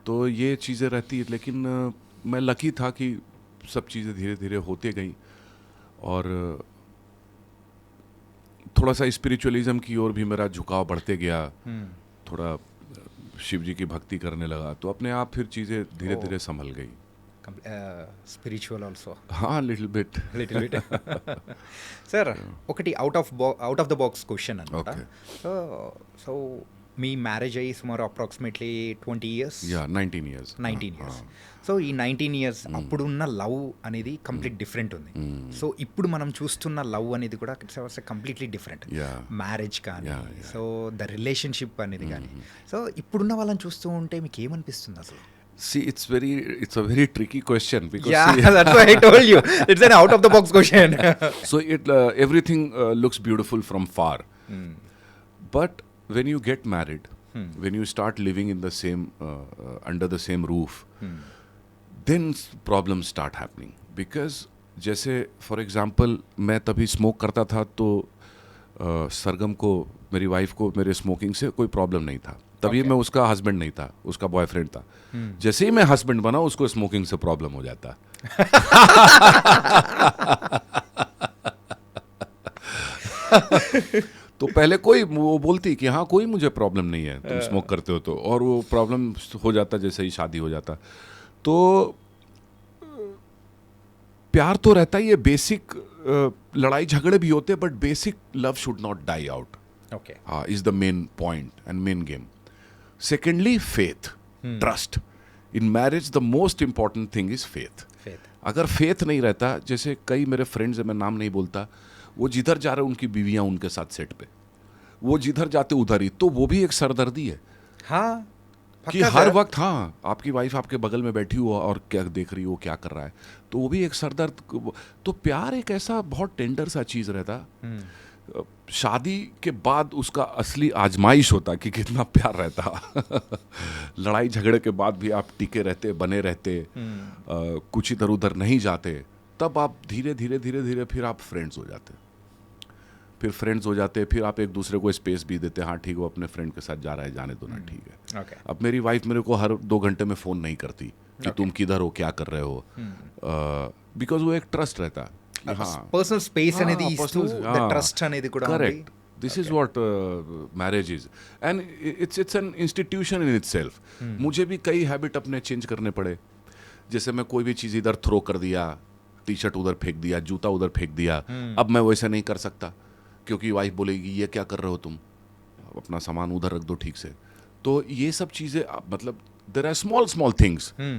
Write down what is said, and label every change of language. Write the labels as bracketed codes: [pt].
[hi] तो ये चीज़ें रहती है, लेकिन मैं लकी था कि सब चीज़ें धीरे धीरे होते गई, और थोड़ा सा स्पिरिचुअलिज्म की ओर भी मेरा झुकाव बढ़ते गया। थोड़ा शिव जी की भक्ति करने लगा, तो अपने आप फिर चीज़ें धीरे धीरे संभल गई। [en] Spiritual also. [hi] हाँ, little bit. [en] Little bit. [te] Sir ఒకటి out of the box question అనమాట. [en] Okay. [te] సో మీ మ్యారేజ్ అయ్యి సుమారు approximately 20 years, [en] Yeah 19 years. 19 years. [te] So ఈ 19 ఇయర్స్ అప్పుడున్న లవ్ అనేది కంప్లీట్ డిఫరెంట్ ఉంది. సో ఇప్పుడు మనం చూస్తున్న లవ్ అనేది కూడా కంప్లీట్లీ డిఫరెంట్. [en] Yeah. [te] మ్యారేజ్ కానీ, [en] Yeah, yeah. [te] So the relationship అనేది కానీ, సో ఇప్పుడున్న వాళ్ళని చూస్తూ ఉంటే మీకు ఏమనిపిస్తుంది అసలు? [en] See, it's a very tricky question because Yeah, see, that's why I told you. It's an out of the box question. so everything looks beautiful from far, but when you get married, when you start living in the same under the same roof, then problems start happening. [hi] Because जैसे for example मैं तभी smoke करता था, तो सरगम को, मेरी wife को, मेरे स्मोकिंग से कोई प्रॉब्लम नहीं था। तभी मैं उसका हस्बैंड नहीं था, उसका बॉयफ्रेंड था। जैसे ही मैं हस्बैंड बना, उसको स्मोकिंग से प्रॉब्लम हो जाता। तो पहले वो बोलती कि हाँ कोई मुझे प्रॉब्लम नहीं है, तुम स्मोक करते हो तो, और वो प्रॉब्लम हो जाता जैसे ही शादी हो जाता। तो प्यार तो रहता ही है, बेसिक लड़ाई झगड़े भी होते हैं, [en] But basic love should not die out, Okay. is the main point and main game. Secondly, faith, trust. In marriage, the most important thing is faith. Faith. [hi] अगर faith नहीं रहता, जैसे कई मेरे फ्रेंड्स हैं, मैं नाम नहीं बोलता, वो जिधर जा रहे हैं उनकी बीवियां उनके साथ सेट पे, वो जिधर जाते उधर ही, तो वो भी एक सरदर्दी है हाँ, कि हर वक्त हाँ आपकी वाइफ आपके बगल में बैठी हो और क्या देख रही हो, क्या कर रहा है, तो वो भी एक सरदर्द। तो प्यार एक ऐसा बहुत टेंडर सा चीज़ रहता। शादी के बाद उसका असली आजमाइश होता कि कितना प्यार रहता। लड़ाई झगड़े के बाद भी आप टिके रहते, बने रहते, कुछ इधर उधर नहीं जाते, तब आप धीरे धीरे धीरे धीरे फिर आप फ्रेंड्स हो जाते, फिर आप एक दूसरे को स्पेस भी देते। हाँ ठीक, वो अपने फ्रेंड के साथ जा रहा है, जाने दो ना, ठीक है। [en] Okay. [hi] अब मेरी वाइफ मेरे को हर 2 घंटे में फ़ोन नहीं करती कि तुम किधर हो, क्या कर रहे हो, बिकॉज वो एक ट्रस्ट रहता। [te] పర్సనల్ స్పేస్ అనేది ఇస్తూ ట్రస్ట్ అనేది కూడా ఉంది. [en] Correct. This is what marriage is, and it's an institution in itself. [hi] मुझे भी कई हैबिट अपने चेंज करने पड़े। जैसे मैं कोई भी चीज़ इधर थ्रो कर दिया, टी शर्ट उधर फेंक दिया, जूता उधर फेंक दिया, अब मैं वैसा नहीं कर सकता, क्योंकि वाइफ बोलेगी ये क्या कर रहे हो तुम, अपना सामान उधर रख दो ठीक से। तो ये सब चीज़ें, मतलब [en] There are small things.